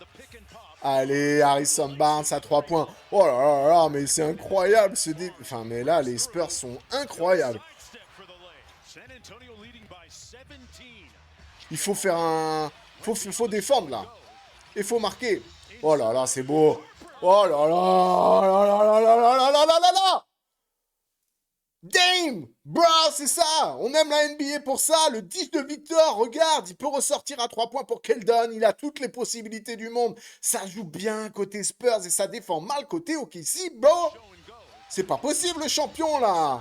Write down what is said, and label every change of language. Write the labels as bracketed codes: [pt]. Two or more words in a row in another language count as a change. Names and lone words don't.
[fr] Allez, Harrison Barnes à 3 points. Oh là là là, mais c'est incroyable ce dé... Enfin, mais là, les Spurs sont incroyables. Il faut faire un... Faut défendre, là. Il faut marquer. Oh là là, c'est beau. Oh là là là là là là là là là là là. Dame! Bro, c'est ça! On aime la NBA pour ça! Le 10 de Victor, regarde, il peut ressortir à 3 points pour Keldon, il a toutes les possibilités du monde. Ça joue bien côté Spurs et ça défend mal côté OKC, bro! C'est pas possible le champion là!